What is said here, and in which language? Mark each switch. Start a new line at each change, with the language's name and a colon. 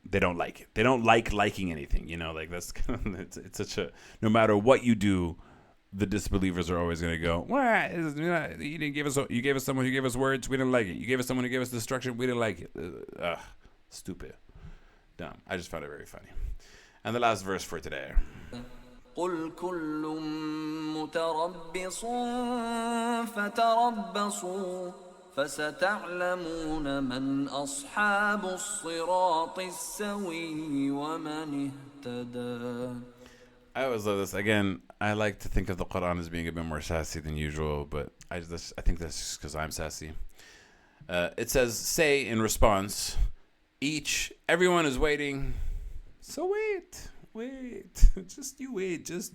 English: They don't like it. They don't like liking anything. That's it's such a, no matter what you do, the disbelievers are always going to go, well, you didn't give us, you gave us someone who gave us words, we didn't like it. You gave us someone who gave us destruction, we didn't like it. Stupid, dumb. I just found it very funny. And the last verse for today.
Arabic: قل كل متربص فتربصوا فستعلمون من أصحاب الصراط السوي ومن اهتدى.
English: I always love this. Again, I like to think of the Quran as being a bit more sassy than usual, but I think that's just because I'm sassy. It says, say in response, Everyone is waiting. So wait. Just you wait.